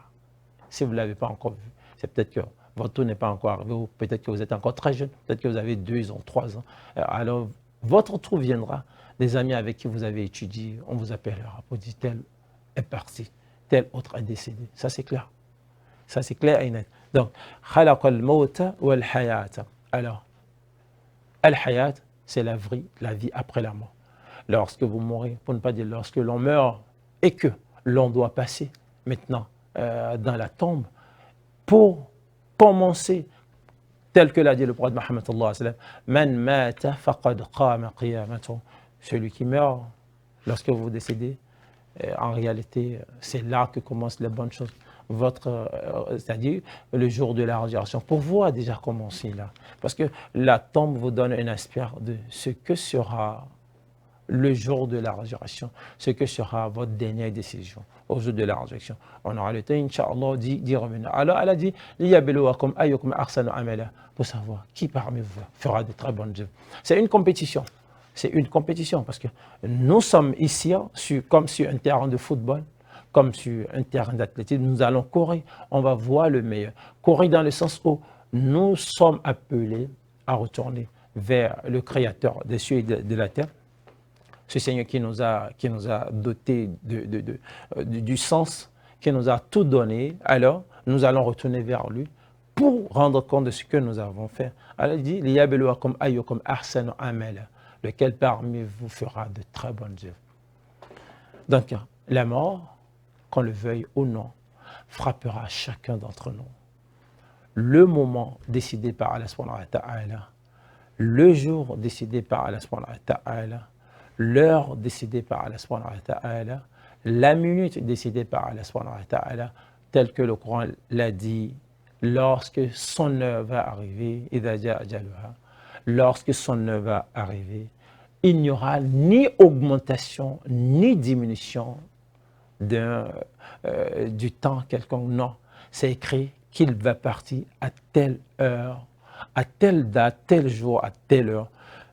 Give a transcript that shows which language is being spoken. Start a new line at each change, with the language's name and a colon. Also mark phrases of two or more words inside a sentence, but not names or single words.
French: Si vous ne l'avez pas encore vu, c'est peut-être que votre tour n'est pas encore arrivé, ou peut-être que vous êtes encore très jeune, peut-être que vous avez 2 ans, 3 ans. Alors, votre tour viendra. Des amis avec qui vous avez étudié, on vous appellera pour dire tel est parti, tel autre est décédé. Ça, c'est clair. Ça, c'est clair et net. Donc,
Arabic: خلق الموت والحياة.
French: Alors, al-hayat, c'est la vie après la mort. Lorsque vous mourrez, pour ne pas dire lorsque l'on meurt et que l'on doit passer maintenant dans la tombe pour commencer, tel que l'a dit le prophète Mohammed
Arabic: صلى الله عليه وسلم, من مات فقد قامت قيامته.
French: Celui qui meurt, lorsque vous décédez, en réalité, c'est là que commencent les bonnes choses. C'est-à-dire le jour de la résurrection, pour vous a déjà commencé là. Parce que la tombe vous donne un aspect de ce que sera le jour de la résurrection, ce que sera votre dernière décision au jour de la résurrection. On aura le temps, Inch'Allah, d'y revenir. Alors, elle a dit,
Arabic: ليبلوكم أيكم أحسن عملا,
French: pour savoir qui parmi vous fera de très bonnes œuvres. C'est une compétition. C'est une compétition parce que nous sommes ici, comme sur un terrain de football, comme sur un terrain d'athlétisme, nous allons courir, on va voir le meilleur. Courir dans le sens où nous sommes appelés à retourner vers le Créateur des cieux et de la terre, ce Seigneur qui nous a doté du sens, qui nous a tout donné. Alors, nous allons retourner vers lui pour rendre compte de ce que nous avons fait. Alors, il dit,
Arabic: ليبلوكم أيكم أحسن عملا,
French: lequel parmi vous fera de très bonnes œuvres. Donc, la mort, qu'on le veuille ou non, frappera chacun d'entre nous. Le moment décidé par Allah
Arabic: سبحانه وتعالى,
French: le jour décidé par Allah
Arabic: سبحانه وتعالى,
French: l'heure décidée par Allah
Arabic: سبحانه وتعالى,
French: la minute décidée par Allah
Arabic: سبحانه وتعالى,
French: tel que le Coran l'a dit, lorsque son heure va arriver,
Arabic: إذا جاء أجلها,
French: lorsque son heure va arriver, il n'y aura ni augmentation ni diminution du temps quelconque. Non, c'est écrit qu'il va partir à telle heure, à telle date, tel jour, à telle heure.